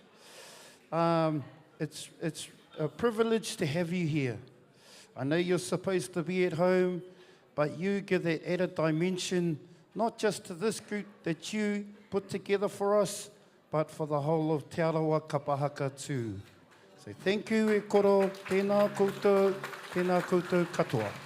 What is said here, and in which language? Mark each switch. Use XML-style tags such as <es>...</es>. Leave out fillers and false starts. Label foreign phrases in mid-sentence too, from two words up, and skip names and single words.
<en>It's a privilege to have you here. I know you're supposed to be at home, but you give that added dimension, not just to this group that you put together for us, but for the whole of Te Arawa Kapahaka too. So thank you,</en> <mi>e koro, tēnā koutou katoa.</mi>